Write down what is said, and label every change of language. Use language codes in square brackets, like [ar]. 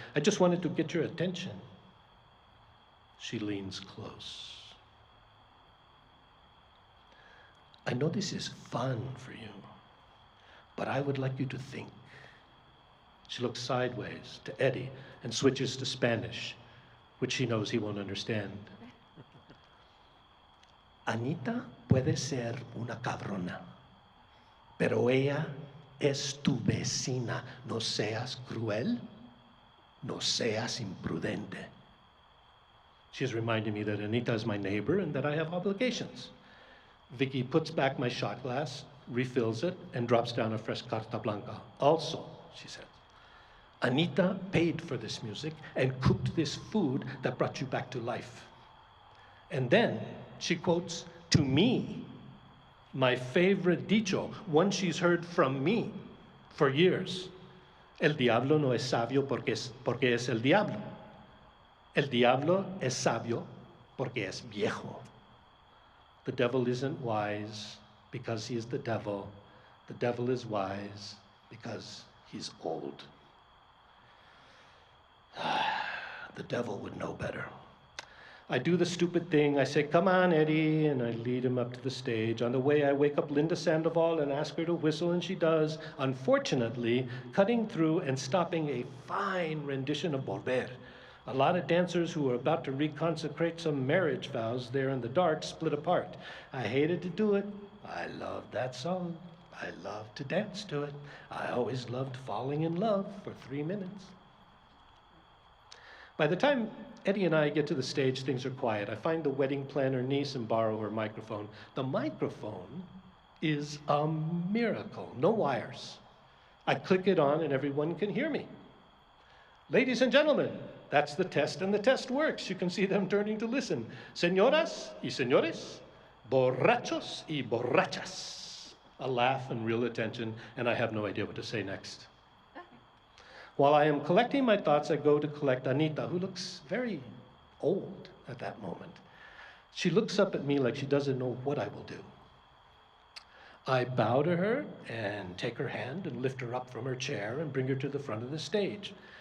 [en] "I just wanted to get your attention." She leans close. "I know this is fun for you, but I would like you to think." She looks sideways to Eddie and switches to Spanish, which she knows he won't understand. [es] "Anita puede ser una cabrona, pero ella es tu vecina. No seas cruel, no seas imprudente." [en] She's reminding me that Anita is my neighbor and that I have obligations. Vicky puts back my shot glass, refills it, and drops down a fresh carta blanca. "Also," she said, "Anita paid for this music and cooked this food that brought you back to life." And then she quotes to me my favorite dicho, one she's heard from me for years. [es] "El diablo no es sabio porque es el diablo. El diablo es sabio porque es viejo." [en] The devil isn't wise because he is the devil. The devil is wise because he's old. The devil would know better. I do the stupid thing. I say, "Come on, Eddie," and I lead him up to the stage. On the way, I wake up Linda Sandoval and ask her to whistle, and she does, unfortunately, cutting through and stopping a fine rendition of Volver. A lot of dancers who were about to reconsecrate some marriage vows there in the dark split apart. I hated to do it. I loved that song. I loved to dance to it. I always loved falling in love for 3 minutes. By the time Eddie and I get to the stage, things are quiet. I find the wedding planner niece and borrow her microphone. The microphone is a miracle. No wires. I click it on and everyone can hear me. "Ladies and gentlemen," that's the test, and the test works. You can see them turning to listen. [es] "Señoras y señores, borrachos y borrachas." [en] A laugh and real attention, and I have no idea what to say next. While I am collecting my thoughts, I go to collect Anita, who looks very old at that moment. She looks up at me like she doesn't know what I will do. I bow to her and take her hand and lift her up from her chair and bring her to the front of the stage.